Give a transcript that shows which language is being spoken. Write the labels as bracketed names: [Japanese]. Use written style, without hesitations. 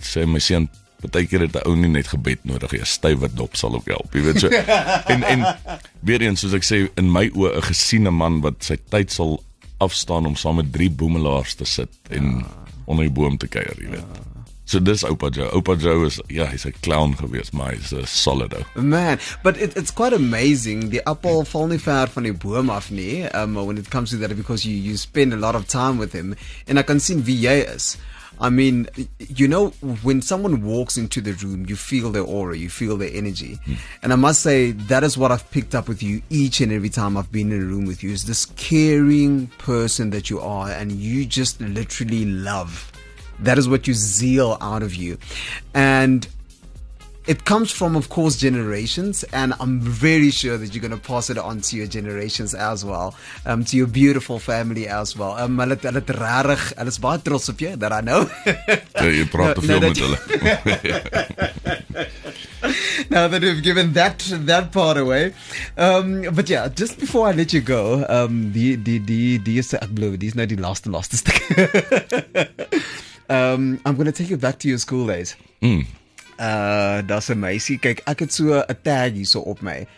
[Afrikaans] Sê my seun, partykeer het 'n ou nie net gebed nodig, 'n stywe dop sal ook help, jy weet so. en weer eens, soos ek sê, in my oë 'n gesiene man wat sy tyd sal afstaan om saam met 3 boemelaars te sit en onder die boom te kuier, jy weet. So dis oupa Joe. Oupa Joe is, ja, hy's 'n clown geweest, maar hy's 'n solid ou. [English] Man, but it's quite amazing. [Afrikaans] Die appel val nie ver van die boom af nie, [English] when it comes to that, because you spend a lot of time with him. [Afrikaans] En ek kan sien wie jy is. [English] I mean, you know, when someone walks into the room, you feel their aura, you feel their energy. And I must say, that is what I've picked up with you each and every time I've been in a room with you, is this caring person that you are, and you just literally love. That is what you zeal out of you. And it comes from, of course, generations, and I'm very sure that you're going to pass it on to your generations as well, to your beautiful family as well. [Afrikaans] Hulle het rarig, hulle is baie trots op jou, [English] that I know. [Afrikaans] Ja, jy praat te veel met hulle. [English] Now that we've given that part away, but yeah, just before I let you go, [Afrikaans] die is ek belowe, die is nou die laaste stuk. [English] I'm going to take you back to your school days. [Afrikaans] Daar's 'n meisie, kyk, ek het so 'n tag hierso op my.